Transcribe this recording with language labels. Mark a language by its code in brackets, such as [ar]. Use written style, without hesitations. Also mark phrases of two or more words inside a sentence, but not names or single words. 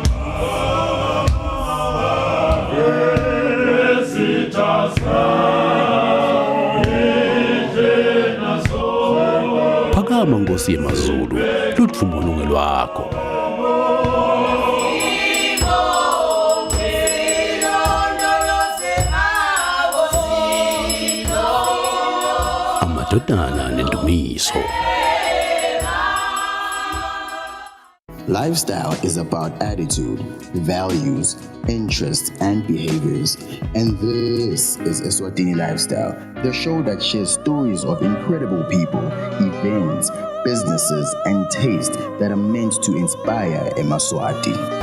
[ss] Phakama Nkosi yemazulu luthumba unonge lwakho. Amadodana nendumiso. [en] Lifestyle is about attitude, values, interests, and behaviors. And this is Eswatini Lifestyle, the show that shares stories of incredible people, events, businesses, and taste that are meant to inspire Emaswati.